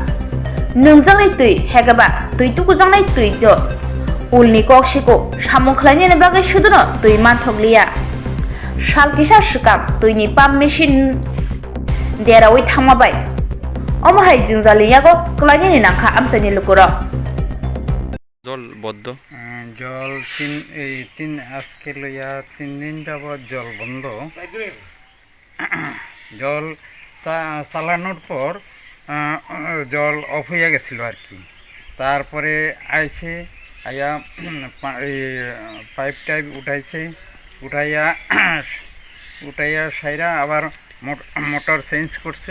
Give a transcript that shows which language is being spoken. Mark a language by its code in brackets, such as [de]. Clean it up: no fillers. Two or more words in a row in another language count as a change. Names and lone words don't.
[trp] Nungjaknai twi hegaba twi tukujangnai twi jo ulni kok siko samung khlainani bagwi sudono twi Manthokliya. Salkisa swkam twini [en] pump machine [trp] derawi thangma bai. Omo hai jingjali yago khlainani nangkha amchaini lukurok. [bn] জল বদ্ধ জল আজকে লইয়া 3 দিন যাবৎ জল বন্ধ। জল চালানোর পর জল অফ হয়ে গেছিল আর কি। তারপরে আইছে আয়া পাইপ টাইপ উঠাইয়া সাইরা আবার [en] motor change [bn] করছে।